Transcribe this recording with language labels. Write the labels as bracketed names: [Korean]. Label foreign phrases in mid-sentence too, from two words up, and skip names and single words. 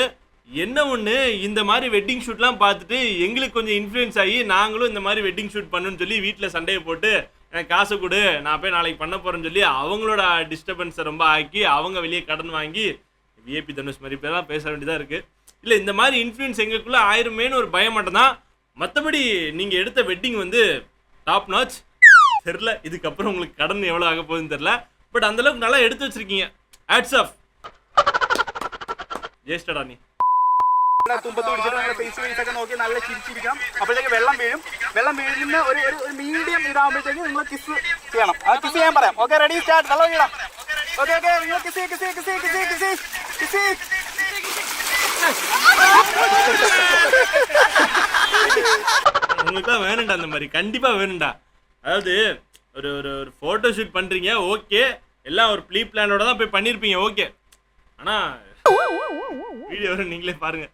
[Tamil] என்ன ஒன்று, இந்த மாதிரி வெட்டிங் ஷூட்லாம் பார்த்துட்டு எங்களுக்கு கொஞ்சம் இன்ஃப்ளூயன்ஸ் ஆகி நாங்களும் இந்த மாதிரி [English] wedding shoot [Tamil] பண்ணணும்னு சொல்லி வீட்டில் சண்டையை போட்டு எனக்கு காசை கொடு, நான் போய் நாளைக்கு பண்ண போகிறேன்னு சொல்லி அவங்களோட டிஸ்டர்பன்ஸை ரொம்ப ஆக்கி அவங்க வெளியே கடன் வாங்கி விஏபி தனுஷ் மாதிரி பேர் பேச வேண்டியதாக இருக்குது. இல்லை, இந்த மாதிரி இன்ஃப்ளூயன்ஸ் எங்களுக்குள்ளே ஆயிருமேன்னு ஒரு பயம் மட்டும்தான். மற்றபடி நீங்கள் எடுத்த வெட்டிங் வந்து [English] top notch. [Tamil] தெரில இதுக்கப்புறம் உங்களுக்கு கடன் எவ்வளோ ஆக போகுதுன்னு தெரில. பட் அந்தளவுக்கு நல்லா எடுத்து வச்சிருக்கீங்க. [English] hats off. [Tamil] ஜெயிஸ்டடா நீ. [Malayalam] തുമ്പത്ത് പിടിച്ചിട്ട് നല്ല ഫേസ് ഫേസ് ഒക്കെ നോക്കി നല്ല ചിരിച്ചിരിക്കണം. അപ്പോഴത്തേക്ക് വെള്ളം വീഴും. വെള്ളം വീഴുന്ന ഒരു മീഡിയം ഇതാകുമ്പോഴത്തേക്ക് നിങ്ങൾ കിസ് ചെയ്യണം. ആ കിസ് ചെയ്യാൻ പറയാം. [English] okay, ready, start. [Malayalam] വെള്ളം വീഴാം. ഓക്കെ ഓക്കെ, നിങ്ങൾ കിസ് കിസ് കിസ് കിസ് കിസ് കിസ്. [Tamil] உங்களுக்கு தான் வேணும்டா அந்த மாதிரி, கண்டிப்பாக வேணும்டா. அதாவது ஒரு ஒரு ஒரு [English] photo shoot [Tamil] பண்ணுறீங்க, ஓகே, எல்லாம் ஒரு ப்ளீ பிளானோட தான் போய் பண்ணியிருப்பீங்க, ஓகே. ஆனால் வீடியோ வரும், நீங்களே பாருங்கள்.